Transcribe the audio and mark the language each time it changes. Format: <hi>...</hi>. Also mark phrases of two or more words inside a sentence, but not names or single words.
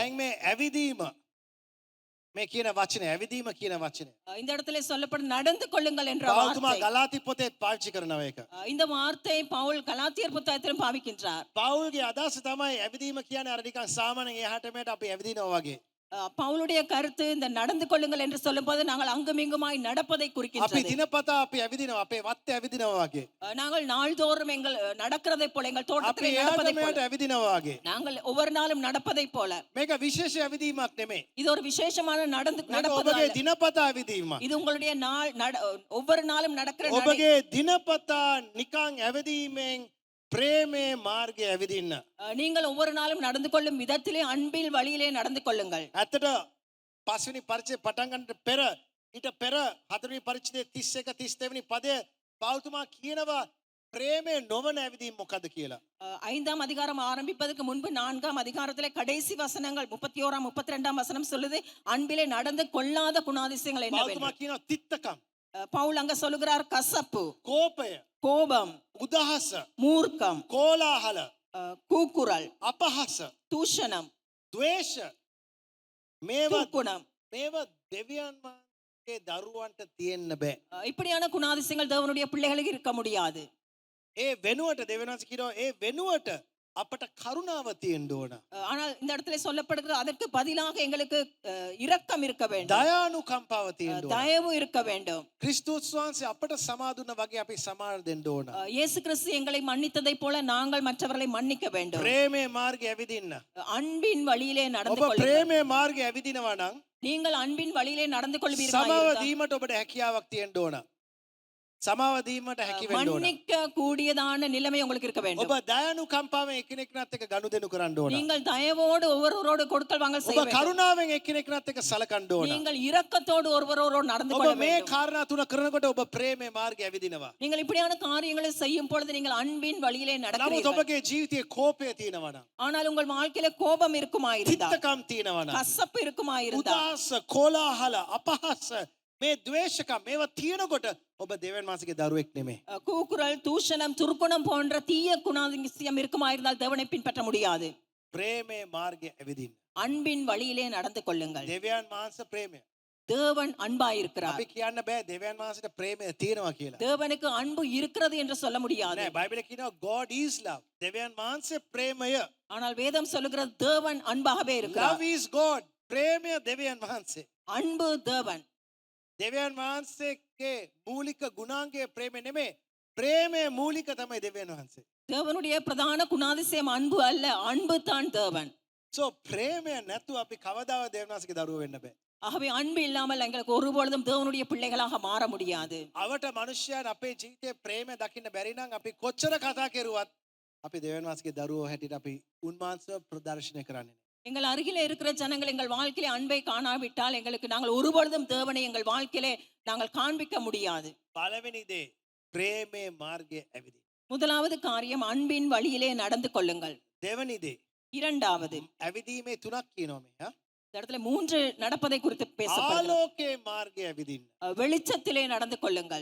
<si>දැන් මේ ඇවිදීම මේ කියන වචනේ ඇවිදීම කියන වචනේ.</si> <ta>இந்த இடத்துல சொல்லப்படும் நடந்து கொள்ளுங்கள் என்ற</ta> <si>පෞල්තුමා</si> <ta>வார்த்தை.</ta> <si>ගලාති පොතේ පාවිච්චි කරනවා ඒක.</si> <ta>இந்த வார்த்தை பவுல் கலாத்தியர் புத்தகத்திலும் பாவிக்கின்றார்.</ta> <si>පෞල්ගේ අදහස තමයි ඇවිදීම කියන්නේ අර නිකන් සාමාන්‍යයෙන් එහාට මෙහාට අපි ඇවිදිනවා වගේ.</si> <ta>பவுலுடைய கருத்து இந்த நடந்து கொள்ளுங்கள் என்று சொல்லும்போது நாங்கள் அங்குமிங்குமாய் நடப்பதை</ta> <si>අපි</si> <ta>குறிக்கின்றது.</ta> <si>දිනපතා අපි ඇවිදිනවා අපේ වත්තේ ඇවිදිනවා වගේ.</si> <ta>நாங்கள் நாள்தோறும் எங்கள் நடக்கிறதை போல எங்கள்</ta> <si>අපි</si> <ta>தோட்டத்திலே</ta> <si>එහාට</si> <ta>நடப்பதை</ta> <si>මෙහාට</si> <ta>போல</ta> <si>ඇවිදිනවා වගේ.</si> <ta>நாங்கள் ஒவ்வொரு நாளும் நடப்பதை போல</ta> <si>මේක විශේෂ ඇවිදීමක් නෙමෙයි.</si> <ta>இது ஒரு விசேஷமான</ta> <si>මේක</si> <ta>நடப்பது</ta> <si>ඔබගේ</si> <ta>அல்ல.</ta> <si>දිනපතා ඇවිදීමක්.</si> <ta>இது உங்களுடைய ஒவ்வொரு நாளும் நடக்கிற நடை.</ta> <si>ඔබගේ දිනපතා නිකන් ඇවිදීමෙන් ප්‍රේමේ මාර්ගයේ ඇවිදින්න.</si> <ta>நீங்கள் ஒவ்வொரு நாளும் நடந்து கொள்ளும் விதத்திலே அன்பில் வழியிலே நடந்து கொள்ளுங்கள்.</ta> <si>ඇත්තට පස්වෙනි පරිච්ඡේදය පටන් ගන්නට පෙර ඊට පෙර හතරවෙනි පරිච්ඡේදයේ 31 32 වෙනි පදය පෞල්තුමා කියනවා ප්‍රේමේ නොවන ඇවිදීම මොකද්ද කියලා.</si> <ta>5ஆம் அதிகாரம் ஆரம்பிப்பதற்கு முன்பு 4ஆம் அதிகாரத்திலே கடைசி வசனங்கள் 31ஆம் 32ஆம் வசனம் சொல்லுது, அன்பிலே நடந்து கொள்ளாத குணாதிசயங்கள் என்னவென்று.</ta> <si>පෞල්තුමා කියනවා තිත්තකම්,</si> <ta>பவுல் அங்க சொல்லுகிறார் கசப்பு,</ta> <si>කෝපය,</si> <ta>கோபம்,</ta> <si>උදහස,</si> <ta>மூர்க்கம்,</ta> <si>කෝලාහල,</si> <ta>கூக்குரல்,</ta> <si>අපහස,</si> <ta>தூஷணம்,</ta> <si>ද්වේෂ මේවා</si> <ta>துர்க்குணம்.</ta> <si>දෙවියන් වහන්සේගේ දරුවන්ට තියෙන්න බෑ.</si> <ta>இப்படியான குணாதிசயங்கள் தேவனுடைய பிள்ளைகளுக்கு இருக்க முடியாது.</ta> <si>ඒ වෙනුවට දෙවියන් වහන්සේ කියනවා ඒ වෙනුවට අපට කරුණාව තියෙන්න ඕන.</si> <ta>ஆனால் இந்த இடத்துல சொல்லப்படுகிற அதற்கு பதிலாக எங்களுக்கு இரக்கம் இருக்க வேண்டும்,</ta> <si>දයානුකම්පාව තියෙන්න ඕන.</si> <ta>தயவு இருக்க வேண்டும்.</ta> <si>ක්‍රිස්තුස් වහන්සේ අපට සමාදුන්න වගේ අපි සමාන දෙන්න ඕන.</si> <ta>இயேசு கிறிஸ்து எங்களை மன்னித்ததை போல நாங்கள் மற்றவர்களை மன்னிக்க வேண்டும்.</ta> <si>ප්‍රේමේ මාර්ගය ඇවිදින්න.</si> <ta>அன்பின் வழியிலே நடந்து</ta> <si>ඔබ</si> <ta>கொள்ளுங்கள்.</ta> <si>ප්‍රේමේ මාර්ගය ඇවිදිනවා නම්</si> <ta>நீங்கள் அன்பின் வழியிலே நடந்து</ta> <si>සමාව</si> <ta>கொள்வீர்கள்.</ta> <si>දීමට ඔබට හැකියාවක් තියෙන්න ඕන. සමාව දීමට හැකි වෙන්න ඕන.</si> <ta>மன்னிக்க கூடியதான நிலைமை உங்களுக்கு இருக்க வேண்டும்.</ta> <si>ඔබ දයානුකම්පාවෙන් එකිනෙකනත් එක්ක ගනුදෙනු කරන්න ඕන.</si> <ta>நீங்கள் தயவோடு ஒவ்வொருவரோடு கொடுக்கல் வாங்கல் செய்ய</ta> <si>ඔබ</si> <ta>வேண்டும்.</ta> <si>කරුණාවෙන් එකිනෙකනත් එක්ක සලකන්න ඕන.</si> <ta>நீங்கள் இரக்கத்தோடு ஒருவரோடு நடந்து</ta> <si>ඔබ</si> <ta>கொள்ள</ta> <si>මේ</si> <ta>வேண்டும்.</ta> <si>කාරණා තුන කරනකොට ඔබ ප්‍රේමේ මාර්ගය ඇවිදිනවා.</si> <ta>நீங்கள் இப்படியான காரியங்களை செய்யும் பொழுது நீங்கள் அன்பின் வழியிலே</ta> <si>නමුත්</si> <ta>நடக்கிறீர்கள்.</ta> <si>ඔබගේ ජීවිතයේ කෝපය තියෙනවා නම්,</si> <ta>ஆனால் உங்கள் வாழ்க்கையில கோபம் இருக்குமாயிருந்தால்,</ta> <si>තිත්තකම් තියෙනවා නම්,</si> <ta>கசப்பு இருக்குமாயிருந்தால்,</ta> <si>උදාස, කෝලාහල, අපහාස, මේ ද්වේෂකම් මේවා තියෙනකොට ඔබ දෙවියන් වහන්සේගේ දරුවෙක් නෙමෙයි.</si> <ta>கூக்குரல், தூஷணம், துர்க்குணம் போன்ற தீய குணாதிசயம் இருக்குமாயிருந்தால் தேவனை பின்பற்ற முடியாது.</ta> <si>ප්‍රේමේ මාර්ගය ඇවිදින්න.</si> <ta>அன்பின் வழியிலே நடந்து கொள்ளுங்கள்.</ta> <si>දෙවියන් වහන්සේ ප්‍රේමය.</si> <ta>தேவன் அன்பாயிருக்கிறார்.</ta> <si>අපි කියන්න බෑ දෙවියන් වහන්සේට ප්‍රේමය තියෙනවා කියලා.</si> <ta>தேவனுக்கு அன்பு இருக்கிறது என்று சொல்ல முடியாது.</ta> <si>නෑ බයිබලයේ කියනවා</si> <en>God is love.</en> <si>දෙවියන් වහන්සේ ප්‍රේමය.</si> <ta>ஆனால் வேதம் சொல்லுகிறது தேவன் அன்பாகவே இருக்கிறார்.</ta> <en>Love is God.</en> <si>ප්‍රේමය දෙවියන් වහන්සේ.</si> <ta>அன்பு தேவன்.</ta> <si>දෙවියන් වහන්සේගේ මූලික ගුණාංගය ප්‍රේමය නෙමෙයි. ප්‍රේමය මූලික තමයි දෙවියන් වහන්සේ.</si> <ta>தேவனுடைய பிரதான குணாதிசயம் அன்பு அல்ல, அன்பு தான் தேவன்.</ta> <si>So ප්‍රේමය නැතුව අපි කවදාවත් දෙවියන් වහන්සේගේ දරුවෝ වෙන්න බෑ.</si> <ta>ஆகவே அன்பு இல்லாமல் எங்களுக்கு ஒருபொழுதும் தேவனுடைய பிள்ளைகளாக மாற முடியாது.</ta> <si>අවට මනුෂ්‍යයන් අපේ ජීවිතේ ප්‍රේමය දකින්න බැරි නම් අපි කොච්චර කතා කරුවත් අපි දෙවියන් වහන්සේගේ දරුවෝ හැටියට අපි උන්වහන්සේව ප්‍රදර්ශනය කරන්නේ නැහැ.</si> <ta>எங்கள் அருகிலே இருக்கிற ஜனங்கள் எங்கள் வாழ்க்கையிலே அன்பை காணாவிட்டால் எங்களுக்கு நாங்கள் ஒருபொழுதும் தேவனை எங்கள் வாழ்க்கையிலே நாங்கள் காண்பிக்க முடியாது.</ta> <si>පළවෙනි දේ ප්‍රේමේ මාර්ගයේ ඇවිදින්න.</si> <ta>முதலாவது காரியம் அன்பின் வழியிலே நடந்து கொள்ளுங்கள்.</ta> <si>දෙවනි දේ</si> <ta>இரண்டாவது,</ta> <si>ඇවිදීමේ තුනක් කියනවා මේ.</si> <ta>இந்த இடத்துல 3 நடப்பதை குறித்து பேசப்படுகிறது.</ta> <si>ආලෝකයේ මාර්ගයේ ඇවිදින්න.</si> <ta>வெளிச்சத்திலே நடந்து கொள்ளுங்கள்.</ta>